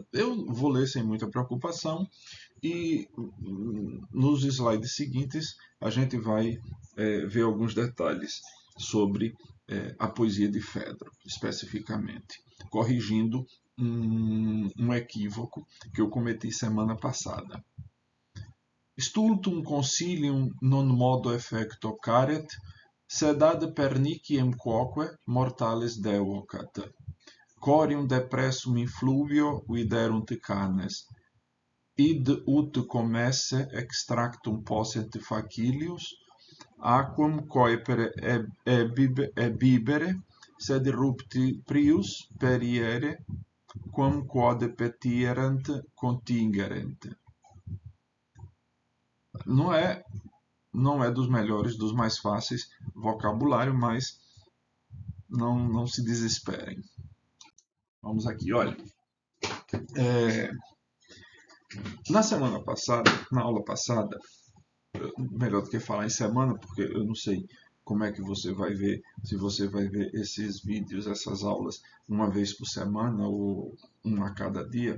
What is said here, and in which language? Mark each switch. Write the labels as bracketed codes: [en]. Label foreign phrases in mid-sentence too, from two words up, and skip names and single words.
[pt] Eu vou ler sem muita preocupação e nos slides seguintes a gente vai ver alguns detalhes sobre a poesia de Fedro, especificamente, corrigindo um equívoco que eu cometi semana passada. [la] Stultum concilium non modo effecto caret, sed ad perniciem quoque mortales devocat. Corium depressum in fluvio viderunt canes, id ut commesse extractum possent facilius, aquam coepere bibere, sed rupti prius periere, quam quod petierant contingerent. [pt] Não é dos melhores, dos mais fáceis vocabulário, mas não se desesperem. Vamos aqui, olha. Na semana passada, na aula passada, melhor do que falar em semana, porque eu não sei como é que você vai ver, se você vai ver esses vídeos, essas aulas, uma vez por semana ou uma a cada dia.